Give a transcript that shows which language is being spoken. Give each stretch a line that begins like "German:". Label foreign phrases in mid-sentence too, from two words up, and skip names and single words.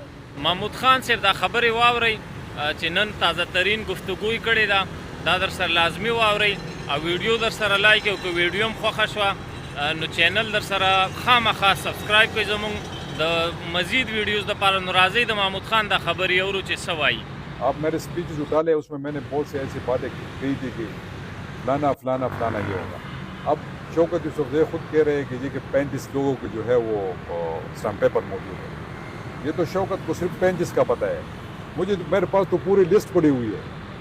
Pashto: محمود خان صاحب دا خبرې واورئ چې نن تازه ترین گفتگوی کړې ده، دا در سره لازمي واورئ او ویډیو در سره لایک او که ویډیو هم خوښه شوه نو چینل در سره خامخا سبسکرایب کړئ زموږ د مزید ویډیوز دپاره. نو راځئ د محمود خان دا خبرې اورو چې څه وایي.
Urdu: آپ میرے اسپیچ جو ڈالے اس میں نے بہت سے ایسی باتیں کہی تھی کہ فلانا فلانا فلانا یہ ہوگا. اب شوکت یوسفزئی خود کہہ رہے ہیں کہ جی کہ 35 لوگوں کے جو ہے وہ
English: stamp paper
Urdu: موجود ہے. یہ تو شوکت کو صرف 35 کا پتہ ہے، مجھے میرے پاس تو پوری لسٹ پڑی ہوئی ہے.